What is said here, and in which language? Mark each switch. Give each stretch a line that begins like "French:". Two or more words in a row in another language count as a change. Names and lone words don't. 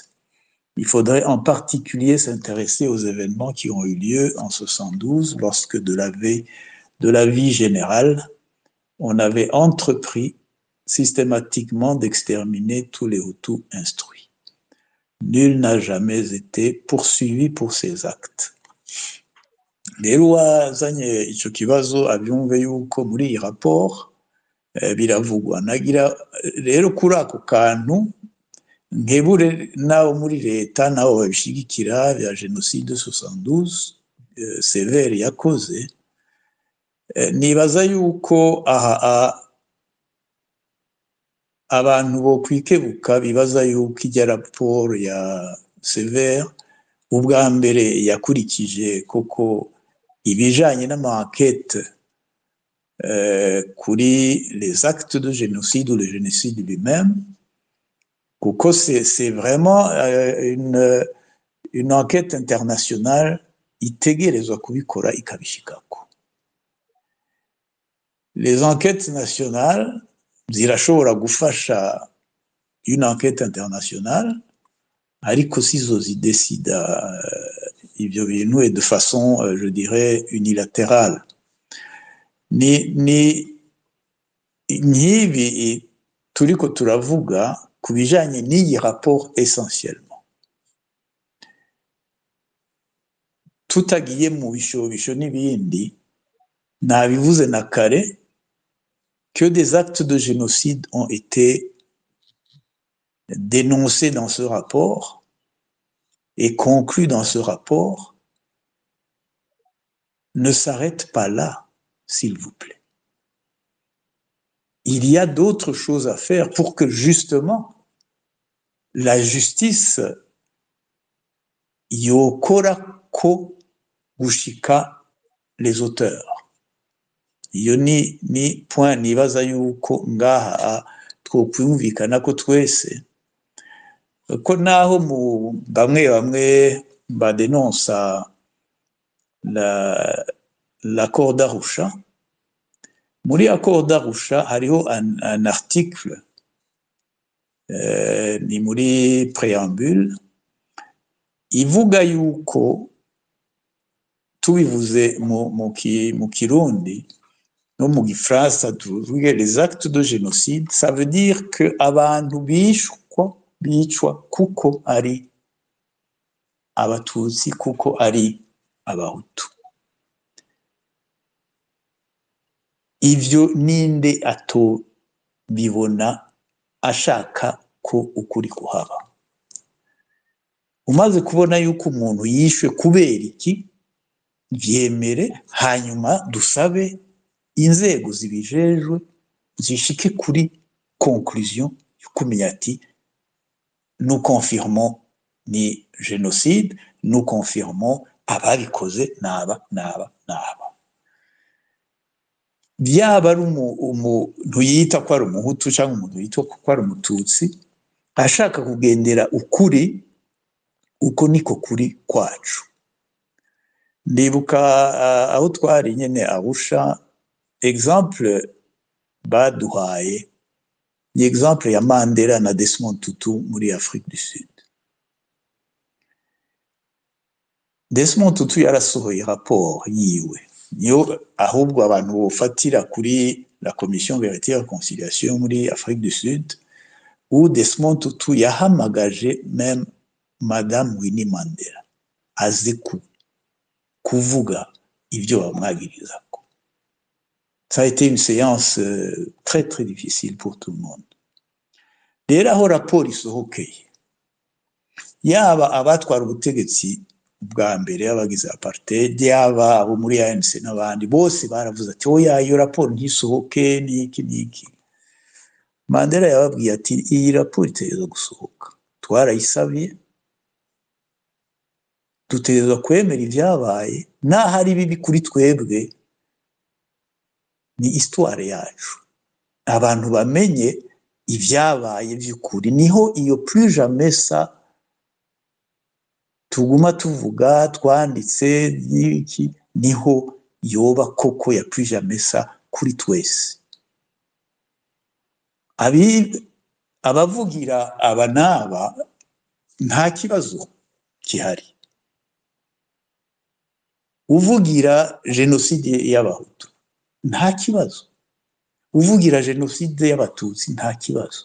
French: Il faudrait en particulier s'intéresser aux événements qui ont eu lieu en 72 lorsque de la vie générale, on avait entrepris systématiquement d'exterminer tous les Hutus instruits. Nul n'a jamais été poursuivi pour ces actes.
Rundi: Rero wazanye ico kibazo abyumve yuko muri iyi rapport biravugwa nagira rero kuri ako kantu nkebure nabo muri leta nabo babishigikira bya genocide 72 severe yakoze nibaza yuko abantu bo kwikebuka bibaza yuko ijya raporo ya severe ubwa mbere yakurikije koko ibijanye n'ama-enquête kuri
French: les actes de génocide ou le génocide lui-même
Rundi: kuko
French: c'est vraiment une enquête internationale
Rundi: itegerezwa kubikora ikabishikako.
French: Les enquêtes nationales
Rundi: zirashobora gufasha
French: une enquête internationale
Rundi: ariko sizo zidesida ibyo bintu
French: et de façon je dirais unilatérale
Rundi: ni nk'ibi turiko turavuga ku bijanye n'iyi
French: rapport essentiellement
Rundi: tutagiye mu bishobisho n'ibindi nabivuze na kare
French: que des actes de génocide ont été dénoncés dans ce rapport et conclus dans ce rapport ne s'arrête pas là, s'il vous plaît. Il y a d'autres choses à faire pour que justement la justice
Rundi: yokora ko gushika
French: les auteurs.
Rundi: Iyo ni point nibaza yuko ngaha twokwumvikana ko twese ko naho mu bamwe badenonsa l'accord d'Arusha. Muri accord d'Arusha hariho
French: un article
Rundi: ni muri préambule ivuga yuko tubivuze mu Kirundi no mu Gifaransa tuvuge
French: les actes de génocide, ça veut dire que
Rundi: abantu bicwa kuko ari abatutsi, kuko ari abahutu. Ivyo ninde atobibona ashaka ko ukuri kuhaba. Umaze kubona yuko umuntu yishwe kubera iki, vyemere, hanyuma dusabe inzego zibijejwe zishike kuri conclusion yukumenya ati
French: nous confirmons
Rundi: ni génocide,
French: nous confirmons
Rundi: ababikoze naba. Byaba ari umuntu yita ko ari umuhutu cyangwa umuntu yita ko ari umututsi ashaka kugendera ukuri, uko niko kuri kwacu. Ndibuka aho twari nyene Arusha, exemple baduhaye ni exemple ya Mandela na Desmond Tutu muri Afrique du Sud. Desmond Tutu yarasohoye rapport yiwe, niyo ahubwo abantu bofatira kuri
French: la commission vérité et réconciliation
Rundi: muri Afrique du Sud, où Desmond Tutu yahamagaje même Madame Winnie Mandela aze kuvuga ibyo bamwagirizako.
French: Ça a été une séance très très difficile pour tout le monde.
Rundi: Rero aho rapport isohokeye, yaba abatwara ubutegetsi bwa mbere y'abagize apartheid, yaba abo muri ANC n'abandi bose baravuze ati oya, iyo rapport ntisohoke n'iki. Mandela yababwiye ati iyi rapport itegerezwa gusohoka, twarayisabye, dutegerezwa kwemera ibyabaye, n'ahari bibi kuri twebwe ni histoire yacu, abantu bamenye ibyabaye by'ukuri. Niho iyo
French: plus jamais ça
Rundi: tuguma tuvuga twanditse n'iki, niho yoba koko ya
French: plus jamais ça
Rundi: kuri twese. Abavugira aba n'aba nta kibazo gihari. Uvugira jenoside y'abahutu nta kibazo, uvugira jenoside y'abatutsi nta kibazo.